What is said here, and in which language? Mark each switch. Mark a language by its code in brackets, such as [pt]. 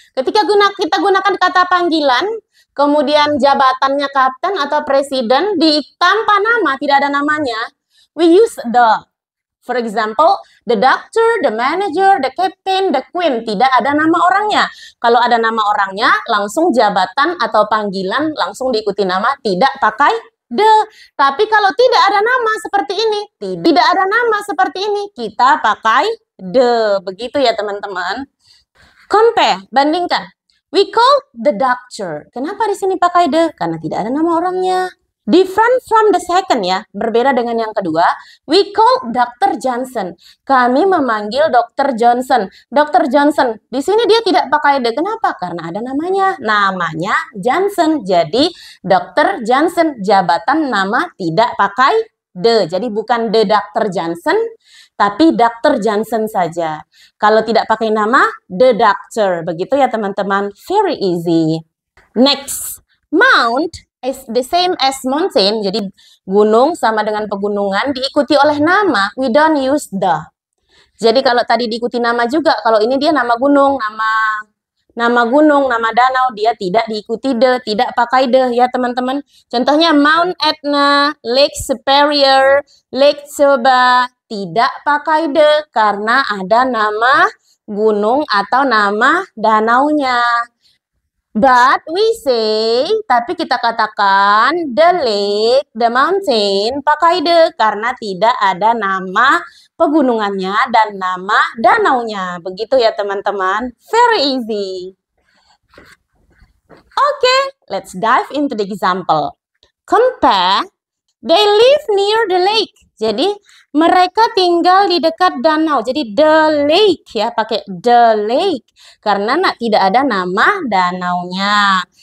[id] Ketika kita gunakan kata panggilan, kemudian jabatannya Kapten atau Presiden tanpa nama, tidak ada namanya, [en] we use the. For example, the doctor, the manager, the captain, the queen. [id] Tidak ada nama orangnya. Kalau ada nama orangnya, langsung jabatan atau panggilan, langsung diikuti nama, tidak pakai the. Tapi kalau tidak ada nama seperti ini, tidak ada nama seperti ini, kita pakai the. Begitu ya teman-teman. Compare, bandingkan. [en] We call the doctor. [id] Kenapa di sini pakai the? Karena tidak ada nama orangnya. [en] Different from the second ya, [id] berbeda dengan yang kedua. [en] We call Dr. Johnson. [id] Kami memanggil Dr. Johnson. Dr. Johnson, di sini dia tidak pakai the. Kenapa? Karena ada namanya. Namanya Johnson. Jadi Dr. Johnson, jabatan nama tidak pakai the. Jadi bukan the Dr. Johnson, tapi Dr. Johnson saja. Kalau tidak pakai nama, the doctor. Begitu ya teman-teman. [en] Very easy. Next, Mount is the same as mountain. [id] Jadi gunung sama dengan pegunungan diikuti oleh nama. [en] We don't use the. [id] Jadi kalau tadi diikuti nama juga, kalau ini dia nama gunung, nama gunung, nama danau, dia tidak diikuti the, tidak pakai the ya teman-teman. Contohnya Mount Etna, Lake Superior, Lake Toba, tidak pakai the karena ada nama gunung atau nama danaunya. [en] But we say, [id] tapi kita katakan the lake, the mountain, pakai the karena tidak ada nama pegunungannya dan nama danaunya. Begitu ya teman-teman. [en] Very easy. Okay, let's dive into the example. Compare, they live near the lake. [id] Jadi mereka tinggal di dekat danau. Jadi the lake ya, pakai the lake karena tidak ada nama danaunya.